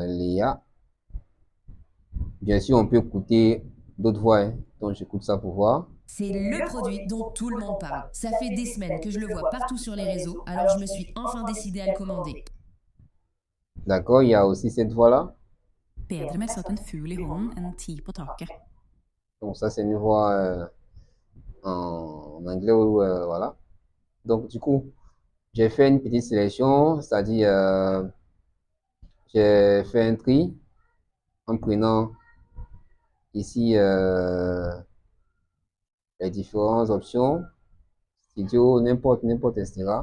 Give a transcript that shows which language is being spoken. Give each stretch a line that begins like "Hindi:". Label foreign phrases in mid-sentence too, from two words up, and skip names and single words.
French: Bien sûr, on peut d'autres voix, hein. Donc j'écoute ça pour voir. C'est le produit dont tout le monde parle. Ça fait des semaines que je le vois partout sur les réseaux, alors je me suis enfin décidée à le commander. D'accord, il y a aussi cette voix-là.
Norwegian: Bedre med satt en fugl i hånden enn 10 på taket.
French: Donc ça, c'est une voix en anglais ou voilà. Donc du coup, j'ai fait une petite sélection, c'est-à-dire j'ai fait un tri en prenant ici les différentes options, studio, n'importe, etc.